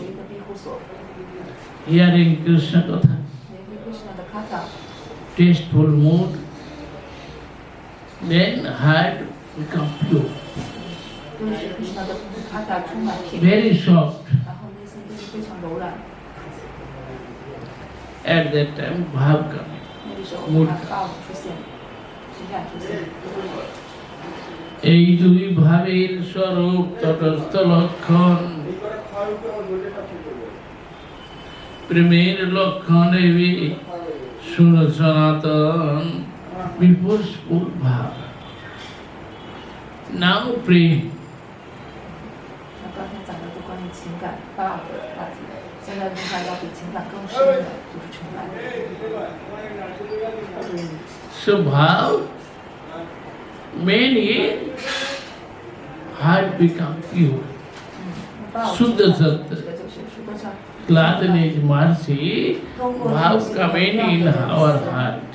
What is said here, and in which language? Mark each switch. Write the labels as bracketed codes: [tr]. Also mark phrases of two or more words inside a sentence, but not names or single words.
[en] Hearing Krishna Katha, tasteful mood, then heart becomes pure, very soft. At that time, bhav comes, mood comes. [bn] এই দুই ভাবের স্বরূপ তটস্থ লক্ষণ, প্রেমের লক্ষণ এবে শুন সনাতন বিপুষ্পুর ভাব। [en] Now pray. [zh] 刚才讲的都关于情感8个话题，现在的话要比情感更深的就是纯爱。 [en] So bhav many heart become pure. [sa] शुद्ध सत्त्व, [en] gladness, mercy, bhav coming in our heart.